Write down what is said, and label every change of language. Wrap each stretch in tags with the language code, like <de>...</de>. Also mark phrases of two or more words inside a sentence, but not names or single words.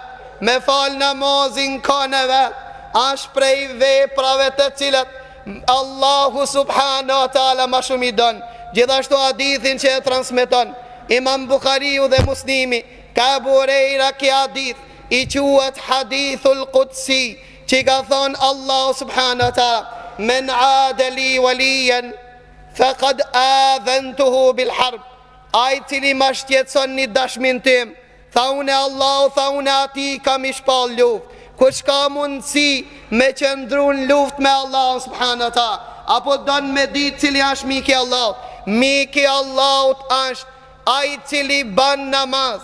<sq>Me fal namazin në kohën e vet është prej veprave të cilat Allahu</sq> <ar>سبحانه وتعالى</ar> <sq>më shumë i don. Gjithashtu hadithin që e transmeton Imam Bukhariu dhe Muslimi, ka Abu Huraira, ki hadith i quhet</sq> <ar>الحديث القدسي,</ar> <sq>që ka thonë Allahu</sq> <ar>سبحانه وتعالى: من عادى وليا فقد آذنته بالحرب.</ar> <sq>Ai cili ma shqetëson një dashmin tim, tha unë Allahu, tha unë ati kam i shpall luft. Kush ka mundësi me qëndru në luft me Allah</sq> <ar>سبحانه وتعالى,</ar> <sq>apo don me ditë cili është miki Allahut? Miki Allahut është ai cili ban namaz.</sq>